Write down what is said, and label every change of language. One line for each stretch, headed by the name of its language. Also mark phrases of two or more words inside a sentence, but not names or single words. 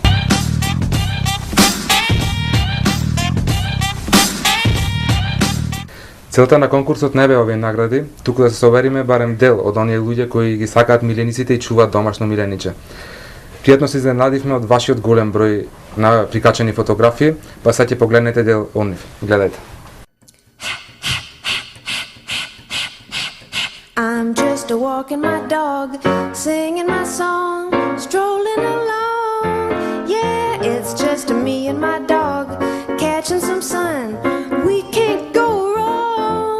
Macedonian: Целта на конкурсот не бе овие награди, туку да се собериме барем дел од оние луѓе кои ги сакаат милениците и чуваат домашно милениче. Пријатно се изненадивме од вашиот голем број на прикачени фотографии, па сега ќе погледнете дел од нив. Гледајте.
English: I'm just a walking my dog, singing my song, strolling along. Yeah, it's just me and my dog, catching some sun. We can't go wrong.